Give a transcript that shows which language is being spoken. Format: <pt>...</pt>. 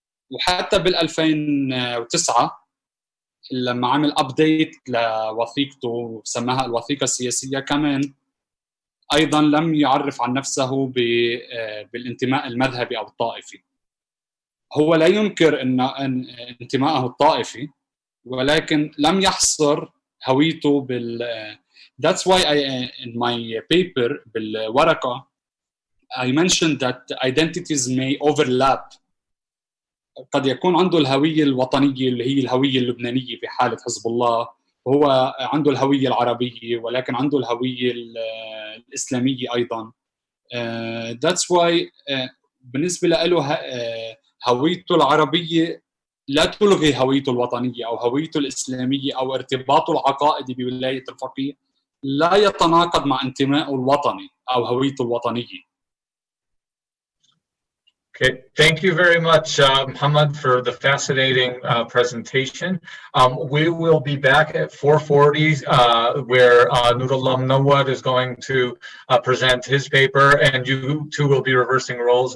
<ar>وحتى بال 2009 لما عمل أبديت لوثيقته سماها الوثيقة السياسية، كمان أيضا لم يعرف عن نفسه بالانتماء المذهبي أو الطائفي. هو لا ينكر أن انتماءه الطائفي، ولكن لم يحصر هويته</ar> <en>That's why in my paper</en> <ar>بالورقة</ar> <en>I mentioned that identities may overlap.</en> <ar>قد يكون عنده الهوية الوطنية اللي هي الهوية اللبنانية في حالة حزب الله، وهو عنده الهوية العربية، ولكن عنده الهوية الإسلامية أيضاً.</ar> <en>That's why</en> <ar>بالنسبة له هويته العربية لا تلغي هويته الوطنية أو هويته الإسلامية أو ارتباطه العقائدي بولاية الفقيه لا يتناقض مع انتمائه الوطني أو هويته الوطنية.</ar> <en>Okay, thank you very much, Mohamad, for the fascinating presentation. We will be back at 4:40, where Nurullah Munawwad is going to present his paper, and you two will be reversing roles.</en>